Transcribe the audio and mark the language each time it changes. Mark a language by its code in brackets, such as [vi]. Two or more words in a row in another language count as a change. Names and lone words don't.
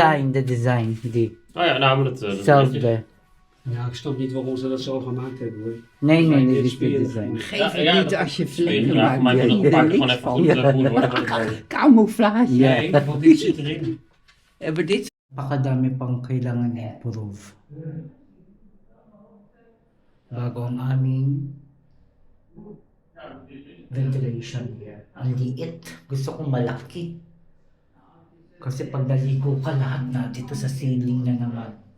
[nl] design, die. Oh ja, nou, maar dat is netjes. Hetzelfde. niet. Ja, ik snap niet waarom ze dat zo gemaakt hebben, hoor. Nee, Dit dit is is de weer- design. Geef Ja, het ja, niet dat- als je Ja, vlekken voor mij maakt. moet Ja, dat daar gewoon niks even van. goed worden. Dat is mooi. Camouflage. Ja. Nee, want dit zit erin. Maar dit [tl] Pakadami pang kailangan i-improve. Bago ang aming [en] ventilation here. [tl] Ang liit. Gusto kong malaki. Kasi pag naligo ka, lahat na dito sa ceiling na naman.